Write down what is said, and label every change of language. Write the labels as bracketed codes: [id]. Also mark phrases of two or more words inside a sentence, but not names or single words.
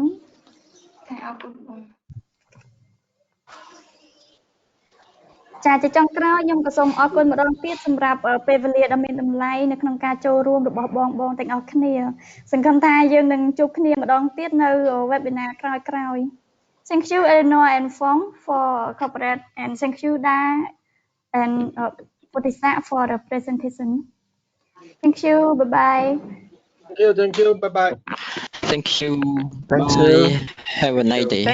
[km] អរគុណបង ចាជាចុងក្រោយខ្ញុំក៏សូមអរគុណម្ដងទៀតសម្រាប់ពេលវេលាដ៏មានតម្លៃនៅក្នុងការចូលរួមរបស់បងទាំងអស់គ្នាសង្ឃឹមថាយើងនឹងជួបគ្នាម្ដងទៀតនៅ webinar ក្រោយ [en] Thank you Eleanor and Fong for corporate and thank you Da and Potisa for the presentation. Thank you. Bye bye. Thank you. Bye bye. Thank you. Thank Bye. you. Have a nice day.